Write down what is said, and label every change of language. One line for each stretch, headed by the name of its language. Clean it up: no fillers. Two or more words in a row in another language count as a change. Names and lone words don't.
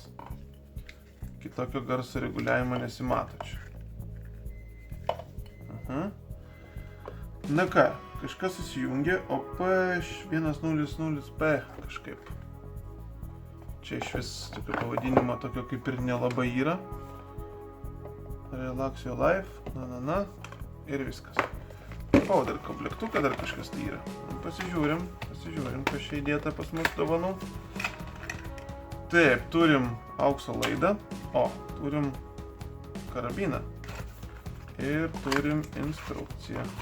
Lithuanian: Kitokio garso reguliavimo nesimato čia. Na ką, kažkas susijungė, OP100P kažkaip. Čia iš vis tokio pavadinimo tokio kaip ir nelabai yra.
English: Relax your life,
Lithuanian: ir viskas. Dar komplektuką, dar kažkas tai yra. Pasižiūrim, kas čia įdėta pas mus dovanų. Taip, turim aukso laidą. O, turim karabiną. Ir turim instrukciją.